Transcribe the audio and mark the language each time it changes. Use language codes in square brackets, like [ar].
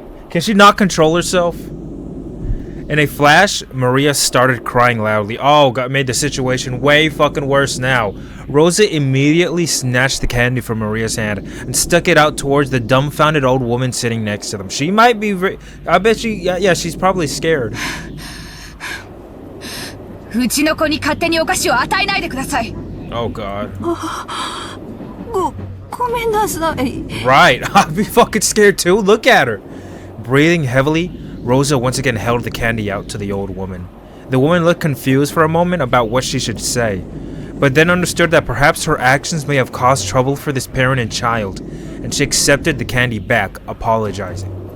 [en] Can she not control herself? In a flash, Maria started crying loudly. Oh god, made the situation way fucking worse now. Rosa immediately snatched the candy from Maria's hand and stuck it out towards the dumbfounded old woman sitting next to them. She might be I bet she's probably scared. [ja] うちの子に勝手にお菓子を与えないでください。 [en] Oh god. [ja] ごめんなさい。 [en] Right, I'd be fucking scared too. Look at her. Breathing heavily, Rosa once again held the candy out to the old woman. The woman looked confused for a moment about what she should say, but then understood that perhaps her actions may have caused trouble for this parent and child, and she accepted the candy back, apologizing.